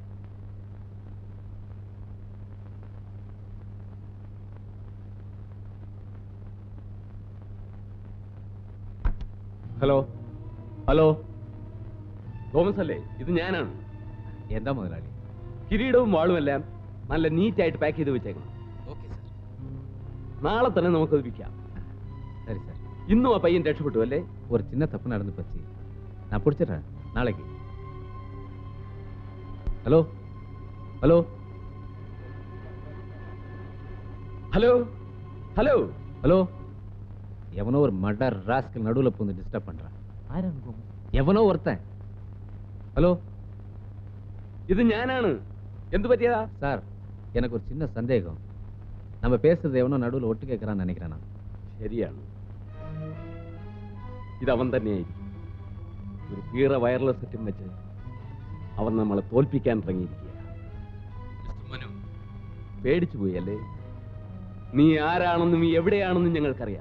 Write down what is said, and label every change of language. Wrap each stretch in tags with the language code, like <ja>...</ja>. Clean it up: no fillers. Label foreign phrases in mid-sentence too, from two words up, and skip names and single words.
<en>hello hello,</en> <ml>തോമസ് അല്ലേ? ഇത് ഞാനാണ്. എന്താ മുതലാളി? കിരീടവും വാളും എല്ലാം നല്ല നീറ്റായിട്ട് പാക്ക് ചെയ്ത് വെച്ചേക്കണം.</ml> <en>okay sir.</en> <ml>നാളെ തന്നെ നമുക്കത് വിൽക്കാം.</ml> <ta>சரி சார்.</ta> <ml>ഇന്നും ആ പയ്യൻ രക്ഷപ്പെട്ടു അല്ലേ?</ml> <ta>ஒரு சின்ன தப்பு நடந்து போச்சு, நான் பிடிச்சிடுறேன் நாளைக்கு.</ta> <en>hello hello hello hello</en> <ta>ஹலோ, எவனோ ஒரு</ta> <en>murder rascal</en> <ta>நடுவில் பூந்து டிஸ்டர்ப் பண்றான். எவனோ ஒருத்தன். ஹலோ,</ta> <ml>ഇത് ഞാനാണ്. എന്ത് പറ്റിയതാ?</ml> <ta>சார், எனக்கு ஒரு சின்ன சந்தேகம். நம்ம பேசுறது எவனோ நடுவில் ஒட்டு கேட்கறான்னு நினைக்கிறேன் நான்.</ta> <ml>ശരിയാണ്, ഇതവൻ തന്നെയായിരിക്കും. ഒരു കീറ വയർലെസ് സെറ്റും വെച്ച് അവൻ നമ്മളെ തോൽപ്പിക്കാൻ ഇറങ്ങിയിരിക്കുക. പേടിച്ചു പോയി അല്ലേ? നീ ആരാണെന്നും നീ എവിടെയാണെന്നും ഞങ്ങൾക്കറിയാം.</ml>